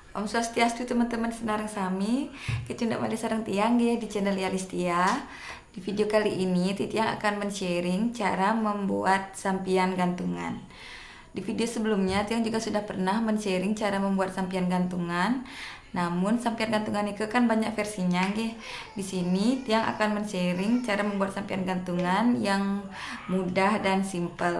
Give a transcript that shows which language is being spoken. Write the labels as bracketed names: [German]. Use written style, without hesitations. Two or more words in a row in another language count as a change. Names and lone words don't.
[Balinese] Om Swastiastu teman-teman senarang sami, kecundak made sarang tiang di channel Yalistia. [Indonesian] Di video kali ini Titiang akan men-sharing cara membuat sampian gantungan. Di video sebelumnya Tiang juga sudah pernah men-sharing cara membuat sampian gantungan. Namun sampian gantungan itu kan banyak versinya nggih. Di sini Tiang akan men-sharing cara membuat sampian gantungan yang mudah dan simple.